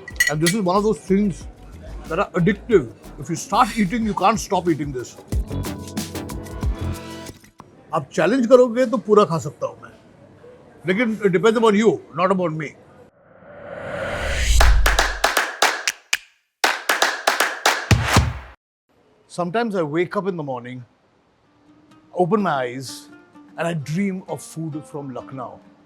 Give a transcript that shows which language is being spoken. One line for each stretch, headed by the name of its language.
English: And this is one of those things that are addictive. If you start eating, you can't stop eating this.
Hindi: आप challenge करोगे तो पूरा खा सकता हूँ मैं.
English: लेकिन it depends upon you, not about me. Sometimes I wake up in the morning, open my eyes, and I dream of food from Lucknow.